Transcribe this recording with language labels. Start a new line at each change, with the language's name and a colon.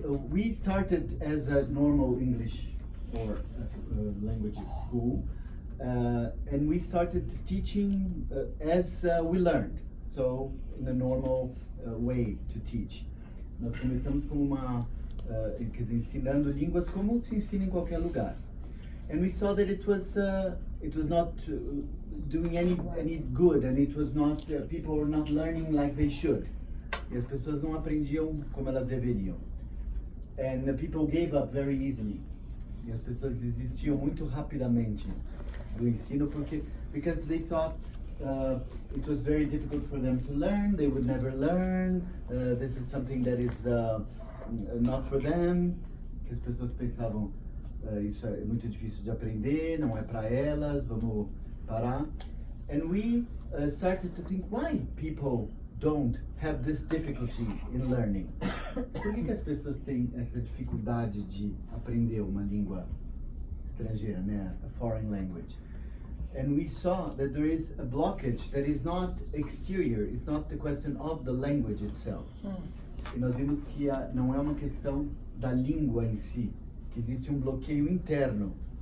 English: We started as a normal English or language school, and we started teaching as we learned, so in a normal way to teach.
Portuguese: Nós começamos como ensinando línguas como se ensina em qualquer lugar.
English: And we saw that it was not doing any good, and it was not people were not learning like they should.
Portuguese: E as pessoas não aprendiam como elas deveriam.
English: And the people gave up very easily.
Portuguese: E as pessoas desistiam muito rapidamente do ensino
English: because they thought it was very difficult for them to learn. They would never learn. This is something that is not for them.
Portuguese: Que as pessoas pensavam isso é muito difícil de aprender, não é para elas, vamos parar.
English: And we started to think why people don't have this difficulty in learning.
Portuguese: Por que as pessoas têm essa dificuldade de aprender uma língua estrangeira, né?
English: A foreign language. And we saw that there is a blockage that is not exterior, it's not the question of the language itself.
Portuguese: E nós vimos que não é uma questão da língua em si, que existe bloqueio interno.